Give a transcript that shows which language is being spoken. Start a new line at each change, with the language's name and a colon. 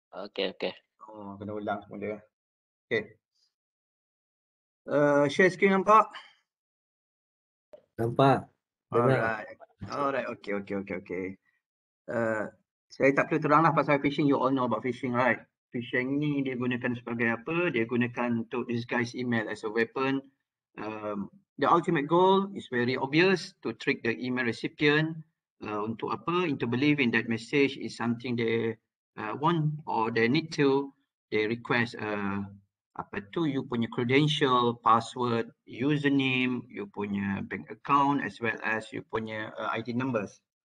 Malay: Okey. Oh, kena ulang semula. Okay. Share screen nampak? Nampak? Dengar? Alright, okay. Saya tak perlu teranglah pasal phishing.
English: You all know about phishing, right?
Malay: Phishing ni dia gunakan sebagai apa? Dia gunakan untuk
English: disguise email as a weapon. The ultimate goal is very obvious, to trick the email recipient
Malay: untuk apa?
English: Into believing that message is something they want or they need to. They request apa tu? You punya credential, password, username, you punya bank account as well as you punya ID numbers.